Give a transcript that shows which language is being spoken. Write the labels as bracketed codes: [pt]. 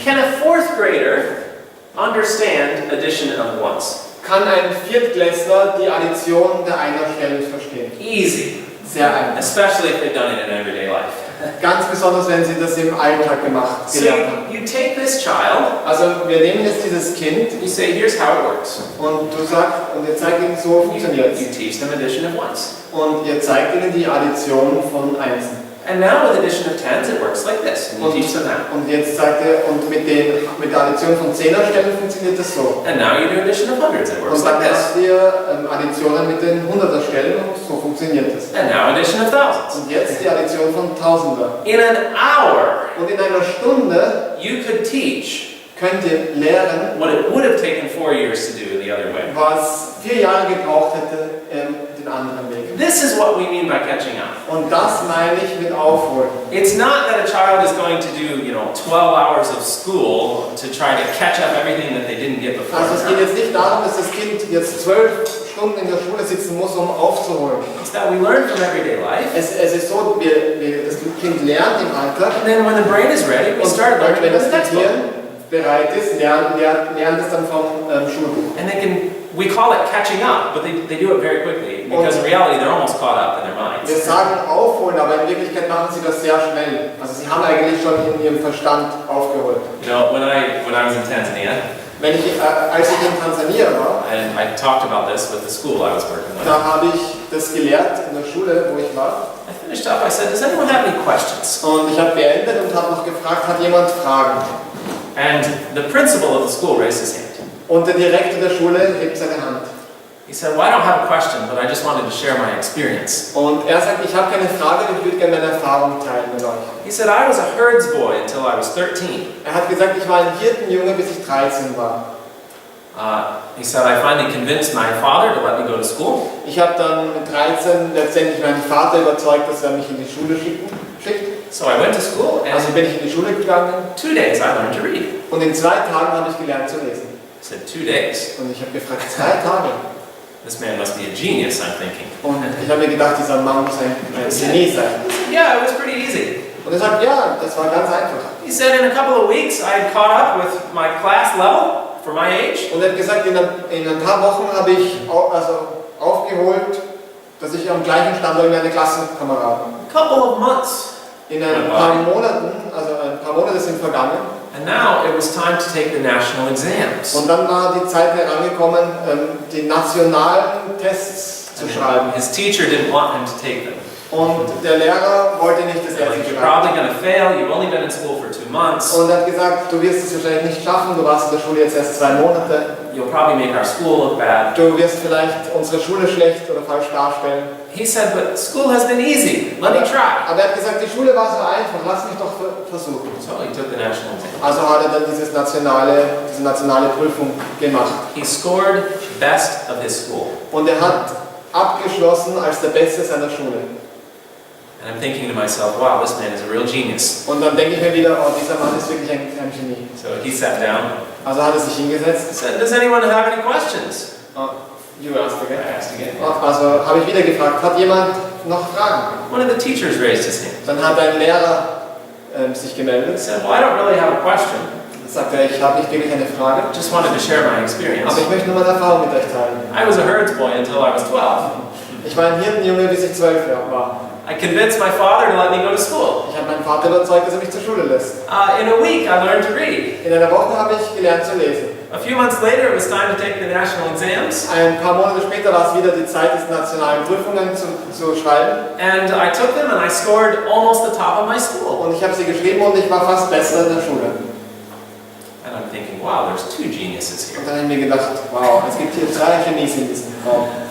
[en] Can a 4th grader understand addition of ones? [de] Kann ein Viertklässler die Addition der Einerstellen verstehen? [en] Easy, [de] Sehr einfach. [en] especially if they've done it in everyday life. [de] Ganz besonders, wenn sie das im Alltag gelernt [en] So [de] haben. [en] you take this child, [de] Also wir nehmen jetzt dieses Kind [en] you say, here's how it works. [de] und du sagst, und ihr zeigt ihnen, so funktioniert [en] You [de] es. [en] teach them addition of ones. [de] Und ihr zeigt ihnen die Addition von Einsen. [en] And now with addition of tens, it works like this. And you teach them that. [de] Und jetzt sagt er, und mit der Addition von Zehnerstellen funktioniert das so. [en] And now you do addition of hundreds, it works [de] Und [en] like [de] dann [en] this. [de] habt ihr Additionen mit den Hunderterstellen und so funktioniert das. [en] And now addition of thousands. [de] Und jetzt die Addition von Tausender. [en] In an hour, [de] Und in einer Stunde [en] you could teach [de] könnt ihr lehren, [en] what it would have taken 4 years to do the other way. [de] was 4 Jahre gebraucht hätte, den anderen Weg. [en] This is what we mean by catching up. [de] Und das meine ich mit Aufholen. [en] It's not that a child is going to do, 12 hours of school to try to catch up everything that they didn't get before. [de] Also es geht jetzt nicht darum, dass das Kind jetzt 12 Stunden in der Schule sitzen muss, um aufzuholen. [en] It's that we learn from everyday life, [de] Es ist so, das Kind lernt im Alltag [en] and then when the brain is ready, we [de] und [en] start learning [de] wenn [en] from the [de] das [en] textbook. [de] Gehirn bereit ist, lernt es dann vom Schulbuch. [en] And we call it catching up, but they do it very quickly, because in reality they're almost caught up in their minds. [de] Wir sagen aufholen, aber in Wirklichkeit machen sie das sehr schnell. Also sie haben eigentlich schon in ihrem Verstand aufgeholt. [en] When I was in Tanzania, [de] Als ich in Tansania war, [en] and I talked about this with the school I was working with, [de] da habe ich das gelehrt in der Schule, wo ich war. [en] I finished up, I said, does anyone have any questions? [de] Und ich habe beendet und habe noch gefragt, hat jemand Fragen? [en] And the principal of the school raised his hand. [de] Und der Direktor der Schule hebt seine Hand. [en] He said, well, I don't have a question, but I just wanted to share my experience. [de] Und er sagt, ich habe keine Frage, ich würde gerne meine Erfahrung teilen mit euch. [en] He said, I was a herds boy until I was 13. [de] Er hat gesagt, ich war ein Hirtenjunge, bis ich 13 war. [en] He said, I finally convinced my father to let me go to school. [de] Ich habe dann mit 13 letztendlich meinen Vater überzeugt, dass er mich in die Schule schickt. [en] So I went to school, [de] Also [en] and [de] bin ich in die Schule gegangen [en] 2 days I learned to read. [de] und in 2 Tagen habe ich gelernt zu lesen. [en] I said, 2 days? [de] Und ich habe gefragt, 2 Tage? [en] This man must be a genius, I'm thinking. [de] Und ich habe mir gedacht, dieser Mann muss ein Genie sein. [en] Yeah, it was pretty easy. [de] Und er sagt, ja, das war ganz einfach. [en] He said, in a couple of weeks, I had caught up with my class level for my age. [de] Und er hat gesagt, in ein paar Wochen habe ich aufgeholt, dass ich am gleichen Stand war wie meine Klassenkameraden. [en] A couple of months. [de] In ein paar Monaten, also ein paar Monate sind vergangen. [en] And now it was time to take the national exams. [de] Und dann war die Zeit herangekommen, die nationalen Tests zu schreiben. [en] His teacher didn't want him to take them. [de] Und der Lehrer wollte nicht, dass er [en] Like, [de] sie [en] you're [de] schreibt. [en] probably going to fail. You've only been in school for 2 months. [de] Und er hat gesagt, du wirst es wahrscheinlich nicht schaffen, du warst in der Schule jetzt erst 2 Monate. [en] You'll probably make our school look bad. [de] Du wirst vielleicht unsere Schule schlecht oder falsch darstellen. [en] He said, but school has been easy. Let me try. [de] Aber er hat gesagt, die Schule war so einfach, lass mich doch versuchen. [en] So he took the national exam. [de] Also hat er dann diese nationale Prüfung gemacht. [en] He scored best of his school. [de] Und er hat abgeschlossen als der Beste seiner Schule. [en] And I'm thinking to myself, wow, this man is a real genius. [de] Und dann denke ich mir wieder, oh, dieser Mann ist wirklich ein Genie. [en] So he sat down. [de] Also hat er sich hingesetzt. [en] He said, does anyone have any questions? You asked again. I asked again. [de] Also habe ich wieder gefragt, hat jemand noch Fragen? [en] One of the teachers raised his hand. [de] Dann hat ein Lehrer sich [en] He [de] gemeldet. [en] said, well, I don't really have a question. [de] Dann sagte er, ich habe nicht wirklich eine Frage, [en] Just wanted to share my experience. [de] aber ich möchte nur meine Erfahrung mit euch teilen. [en] I was a herds boy until I was 12. [de] Ich war ein Hirtenjunge, bis ich 12 war. [en] I convinced my father to let me go to school. [de] Ich habe meinen Vater überzeugt, dass er mich zur Schule lässt. [en] In a week, I learned to read. [de] In einer Woche habe ich gelernt zu lesen. [en] A few months later, it was time to take the national exams. [de] Ein paar Monate später war es wieder die Zeit, die nationalen Prüfungen zu schreiben. [en] And I took them and I scored almost the top of my school. [de] Und ich habe sie geschrieben und ich war fast besser in der Schule. [en] And I'm thinking, wow, there's 2 geniuses here. [de] Und dann habe ich mir gedacht, wow, es gibt hier 3 Genies in diesem Raum.